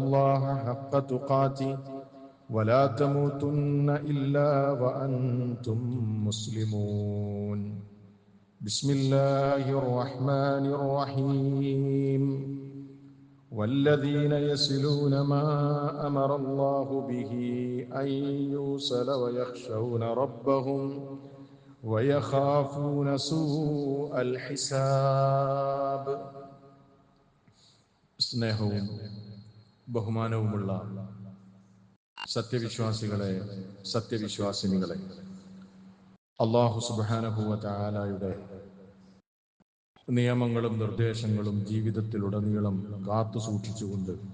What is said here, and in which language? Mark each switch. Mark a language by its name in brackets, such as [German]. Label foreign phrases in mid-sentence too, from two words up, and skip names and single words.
[Arabic] الله حق تقاته ولا تموتن إلا وأنتم مسلمون بسم الله الرحمن الرحيم والذين يصلون ما أمر الله به أن يوصل ويخشون ربهم ويخافون سوء الحساب [Malayalam] സ്നേഹവും ബഹുമാനവുമുള്ള സത്യവിശ്വാസികളെ, സത്യവിശ്വാസിനികളെ, [Arabic] الله سبحانه وتعالى [Malayalam] നിയമങ്ങളും നിർദ്ദേശങ്ങളും ജീവിതത്തിലുടനീളം കാത്തു സൂക്ഷിച്ചുകൊണ്ട്